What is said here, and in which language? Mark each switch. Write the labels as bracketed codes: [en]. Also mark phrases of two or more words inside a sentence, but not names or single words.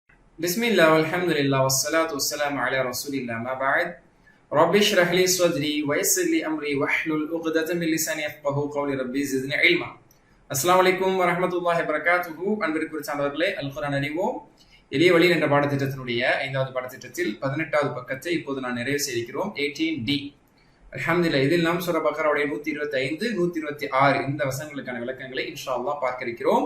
[ar] بسم الله والحمد لله والصلاة والسلام على رسول الله ما بعد رب اشرح لي صدري ويسر لي أمري واحلل عقدة من لساني يفقهوا قولي ربي زدني علما. السلام عليكم ورحمة الله وبركاته. [ta] அன்பிற்குரிய சான்றோர்களே, அல் குர்ஆன் அறிவோம் எளிய வழி என்ற பாடத்திட்டத்தினுடைய 5வது பாடத்திட்டத்தில் 18வது பக்கத்தை இப்போது நான் நிறைவு செய்திருக்கிறோம். 18D. அல்ஹம்துலில்லாஹ். இதில் நாம் சூரா பக்ராவுடைய 125, 126 இந்த வசனங்களுக்கான விளக்கங்களை [ar] إن شاء الله [ta] பார்க்க இருக்கிறோம்.